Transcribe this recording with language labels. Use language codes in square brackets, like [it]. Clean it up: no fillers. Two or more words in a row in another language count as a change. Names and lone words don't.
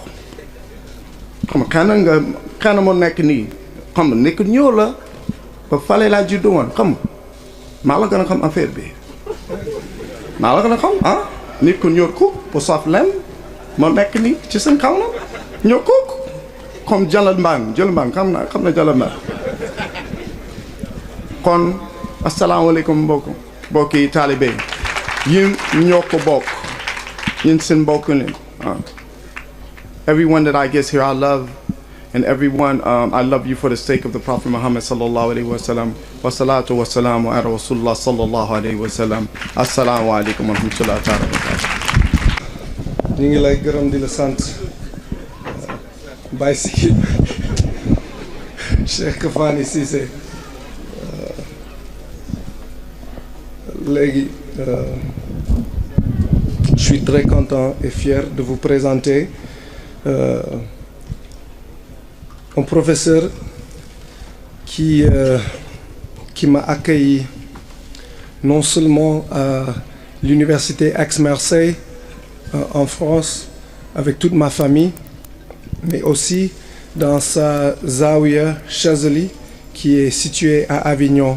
[wo] Xam nga xana moo nekk nii, xam nga nekk ñëw la ba fale laa juddu woon, xam nga maa la gën a xam affaire bi, maa la gën a xam nit ku ñëw ko bu saf lem moo nekk nii ci seen kaw na ñëw ko comme jël mbang xam na jël mbang. Kon asalaamaaleykum mbokki taalibe yéen ñoo ko bokk, yéen seen mbokk leen. [en] Everyone that I guess here I love, and everyone I love you for the sake of the Prophet Muhammad [ar] صلى الله عليه وسلم. والصلاة والسلام على رسول الله صلى الله عليه وسلم. السلام عليكم ورحمة الله تعالى وبركاته. [wo] ñu ngi lay gërëm di la sant Baye Sikki Cheikh Fani Cissé. [fr] Léegi je suis très content et fier de vous présenter un professeur qui m'a accueilli non seulement à l'université Aix-Marseille en France avec toute ma famille, mais aussi dans sa Zawiya Chazeli qui est située à Avignon.